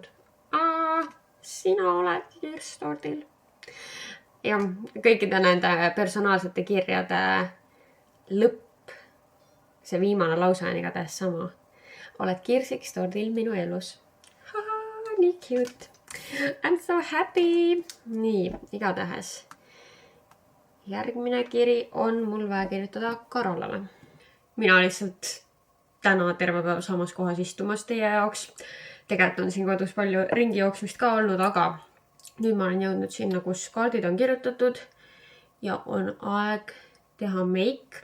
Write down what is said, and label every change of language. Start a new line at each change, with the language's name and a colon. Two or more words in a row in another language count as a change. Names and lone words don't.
Estonian: Sina oled Kirstordil. Ja kõikide nende personaalsete kirjade lõpp, see viimane lause on igatahes sama. Oled Kirsiks Tordil minu elus.
English: Nii cute. I'm so happy.
Estonian: Nii, igatahes. Järgmine kiri on mul vaja kirjutada Karolale. Mina lihtsalt täna terve päev samas kohas istumas teie jaoks. Tegelikult on siin kodus palju ringi jooksmist ka olnud, aga nüüd ma olen jõudnud sinna, kus kaardid on kirjutatud ja on aeg teha meik.